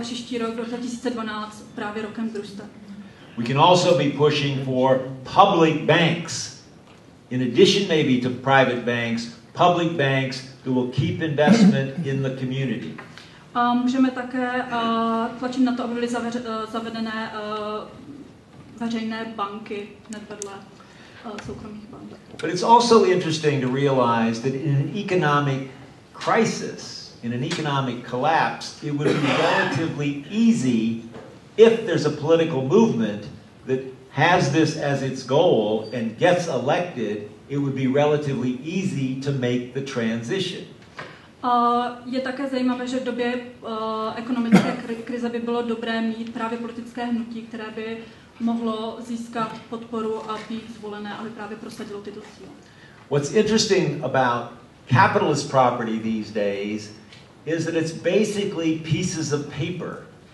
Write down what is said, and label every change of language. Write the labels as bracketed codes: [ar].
[cs] Příští rok 2012 právě rokem družstev. [en] We can also be pushing for public banks. In addition maybe to private banks, public banks who will keep investment in the community. [cs] Můžeme také tlačit na to, aby byly zavedené veřejné banky hned vedle soukromých bank. [en] But it's also interesting to realize that in an economic crisis, in an economic collapse, it would be relatively easy if there's a political movement that has this as its goal and gets elected, it would be relatively easy to make the transition. [cs] Je také zajímavé, že v době ekonomické krize by bylo dobré mít právě politické hnutí, které by mohlo získat podporu a být zvolené, aby právě prosadilo tyto cíle. [en] What's interesting about capitalist property these days is that it's basically pieces of paper.